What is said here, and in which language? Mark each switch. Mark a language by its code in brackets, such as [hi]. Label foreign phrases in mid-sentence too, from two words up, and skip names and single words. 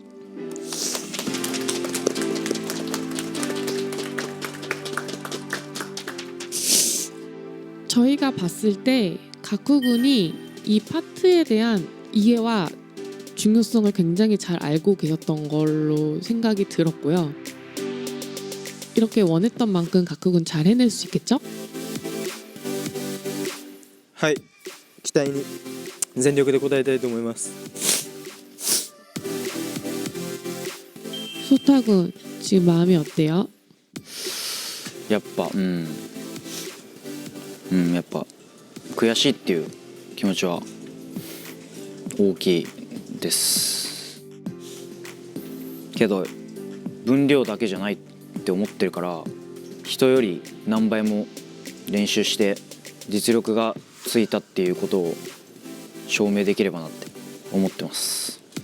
[ko] 저희가 봤을 때 가쿠군이 이 파트에 대한 이해와 중요성을 굉장히 잘 알고 계셨던 걸로 생각이 들었고요. 이렇게 원했던 만큼 가쿠군 잘 해낼 수 있겠죠? [ja] はい期待に全力で応えたいと思います。 [ko] 소타군 지금 마음이 어때요? [ja] やっぱやっぱ悔しいっていう気持ちは大きいですけど分量だけじゃないって思ってるから人より何倍も練習して実力がついたっていうことを証明できればなって思ってます。